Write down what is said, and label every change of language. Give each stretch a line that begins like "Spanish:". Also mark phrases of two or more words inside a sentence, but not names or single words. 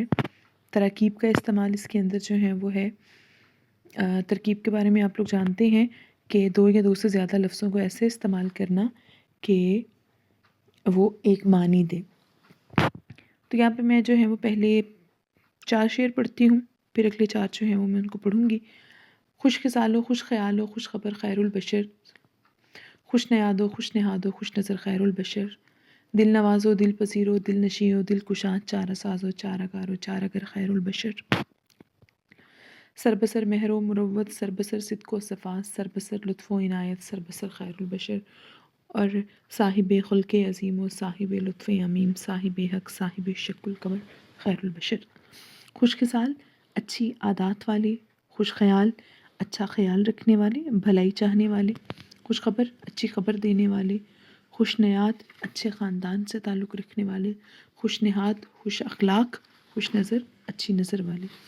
Urdu: تراکیب کا استعمال اس کے اندر جو ہے وہ ہے، ترکیب کے بارے میں آپ لوگ جانتے ہیں کہ دو یا دو سے زیادہ لفظوں کو ایسے استعمال کرنا کہ وہ ایک معنی دے۔ تو یہاں پہ میں جو ہے وہ پہلے 4 شعر پڑھتی ہوں، پھر اگلے 4 جو ہیں وہ میں ان کو پڑھوں گی۔
Persian: خوش خصال و خوش خیال و خوش خبر خیر البشر، خوش نیاد و خوش نہاد و خوش نظر خیر البشر، دل نواز و دل پذیر و دل نشین و دل کشاد، چارہ ساز و چارہ گار و چارہ گر خیر البشر، سربسر مہر و مروت، سربسر صدق و صفا، سربسر لطف و عنایت، سربسر خیر البشر، اور صاحب خلق عظیم و صاحب لطف عمیم، صاحب حق، صاحب شک القمر خیر البشر۔
Urdu: خوش خصال، اچھی عادات والے، خوش خیال، اچھا خیال رکھنے والے، بھلائی چاہنے والے، خوش خبر، اچھی خبر دینے والے، خوش نیات، اچھے خاندان سے تعلق رکھنے والے، خوش نہاد، خوش اخلاق، خوش نظر، اچھی نظر والے۔